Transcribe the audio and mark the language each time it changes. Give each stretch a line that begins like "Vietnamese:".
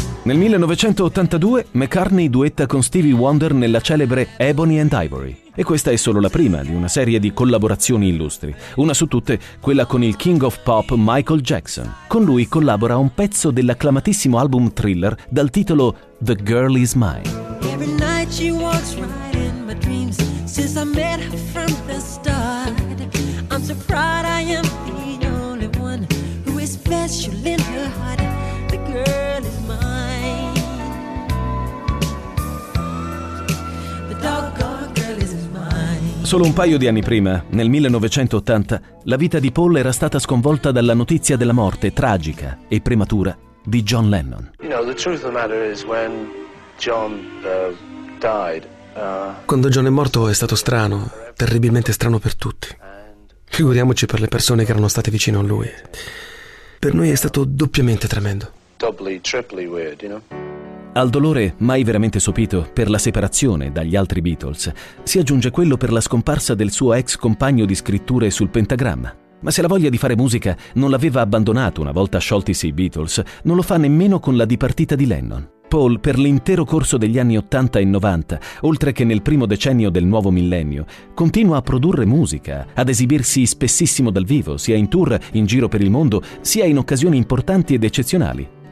Italian: Nel 1982 McCartney duetta con Stevie Wonder nella celebre Ebony and Ivory. E questa è solo la prima di una serie di collaborazioni illustri. Una su tutte, quella con il King of Pop Michael Jackson. Con lui collabora un pezzo dell'acclamatissimo album Thriller dal titolo The Girl Is Mine.
English: Every night she walks right in my dreams. Since I met her from the start, I'm so proud I am the only one who is special in her heart. The girl is mine. The doggone girl is mine.
Italian: Solo un paio di anni prima, nel 1980, la vita di Paul era stata sconvolta dalla notizia della morte tragica e prematura di John Lennon.
English: You know, the truth of the matter is when John died.
Italian: Quando John è morto è stato strano, terribilmente strano per tutti. Figuriamoci per le persone che erano state vicino a lui. Per noi è stato doppiamente tremendo.
English: Doubly, triply weird, you know?
Italian: Al dolore mai veramente sopito per la separazione dagli altri Beatles si aggiunge quello per la scomparsa del suo ex compagno di scritture sul pentagramma. Ma se la voglia di fare musica non l'aveva abbandonato una volta scioltisi i Beatles, non lo fa nemmeno con la dipartita di Lennon. Paul, per l'intero corso degli anni 80 e 90, oltre che nel primo decennio del nuovo millennio, continua a produrre musica, ad esibirsi spessissimo dal vivo, sia in tour, in giro per il mondo, sia in occasioni importanti ed eccezionali.